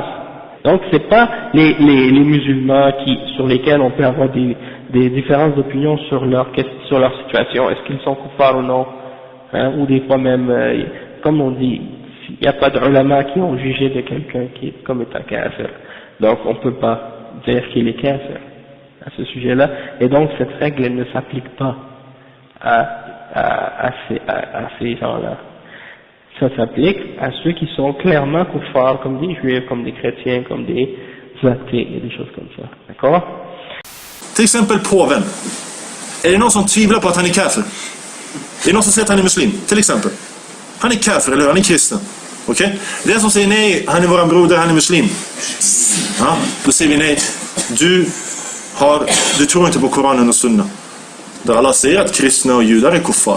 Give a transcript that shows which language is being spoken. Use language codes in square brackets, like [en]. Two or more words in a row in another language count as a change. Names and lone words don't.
[fr] Donc c'est pas les musulmans sur lesquels on peut avoir des différences d'opinion sur leur situation, est-ce qu'ils sont koufars ou non, hein, ou des fois même, comme on dit, il n'y a pas de ulama qui ont jugé de quelqu'un qui est comme étant kafir, donc on ne peut pas dire qu'il est kafir à ce sujet-là, et donc cette règle elle ne s'applique pas à ces gens-là. Ça s'applique à ceux qui sont clairement kuffars, comme des juifs, comme des chrétiens, comme des athées et des choses comme ça. D'accord? [sv] Till exempel påven. Är det någon som tvivlar på att han är kafir? Är det någon som säger att han är muslim? Till exempel. Han är kafir, eller hur? Han är kristen. Okej? Okay? Den som säger nej, han är våran broder, han är muslim. Ja, då säger vi nej. Du tror inte på Koranen och Sunna. Där alla säger att kristna och judar är kuffar.